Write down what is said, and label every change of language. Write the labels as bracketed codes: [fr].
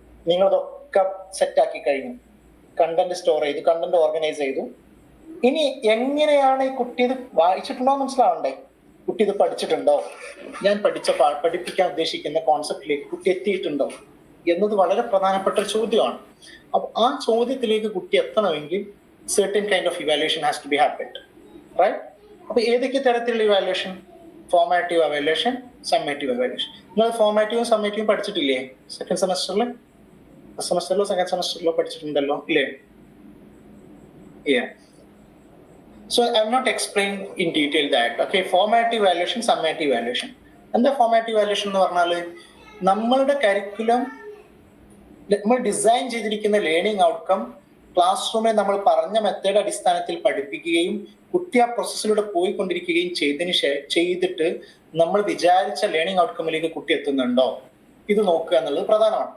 [ml] നിങ്ങളിതൊക്കെ സെറ്റാക്കി കഴിഞ്ഞു, content store ചെയ്തു, കണ്ടന്റ് ഓർഗനൈസ് ചെയ്തു. ഇനി എങ്ങനെയാണ് ഈ കുട്ടി ഇത് വായിച്ചിട്ടുണ്ടോ മനസ്സിലാവണ്ടേ? കുട്ടി ഇത് പഠിച്ചിട്ടുണ്ടോ? ഞാൻ പഠിപ്പിക്കാൻ ഉദ്ദേശിക്കുന്ന കോൺസെപ്റ്റിലേക്ക് കുട്ടി എത്തിയിട്ടുണ്ടോ എന്നത് വളരെ പ്രധാനപ്പെട്ട ഒരു ചോദ്യമാണ്. അപ്പൊ ആ ചോദ്യത്തിലേക്ക് കുട്ടി എത്തണമെങ്കിൽ [en] certain kind of evaluation has to be happened, right? [ml] അപ്പൊ ഏതൊക്കെ തരത്തിലുള്ള evaluation? Formative evaluation, summative evaluation. നിങ്ങൾ ഫോർമാറ്റീവും സമ്മേറ്റീവും പഠിച്ചിട്ടില്ലേ സെക്കൻഡ് സെമസ്റ്ററിൽ? ഫസ്റ്റ് സെമസ്റ്ററിലോ സെക്കൻഡ് സെമസ്റ്ററിലോ പഠിച്ചിട്ടുണ്ടല്ലോ ഇല്ലേ? [en] So I'm not explaining in detail that. Okay, formative evaluation, summative evaluation. [ml] എന്താ ഫോർമാറ്റീവ് എവാലുവേഷൻ എന്ന് പറഞ്ഞാൽ, നമ്മളുടെ കരിക്കുലം, നമ്മൾ ഡിസൈൻ ചെയ്തിരിക്കുന്ന ലേണിംഗ് ഔട്ട്കം ക്ലാസ് റൂമിൽ നമ്മൾ പറഞ്ഞ മെത്തേഡ് അടിസ്ഥാനത്തിൽ പഠിപ്പിക്കുകയും കുട്ടി ആ പ്രോസസ്സിലൂടെ പോയിക്കൊണ്ടിരിക്കുകയും ചെയ്തിട്ട് നമ്മൾ വിചാരിച്ച ലേണിംഗ് ഔട്ട്കമ്മിലേക്ക് കുട്ടി എത്തുന്നുണ്ടോ ഇത് നോക്കുക എന്നുള്ളത് പ്രധാനമാണ്.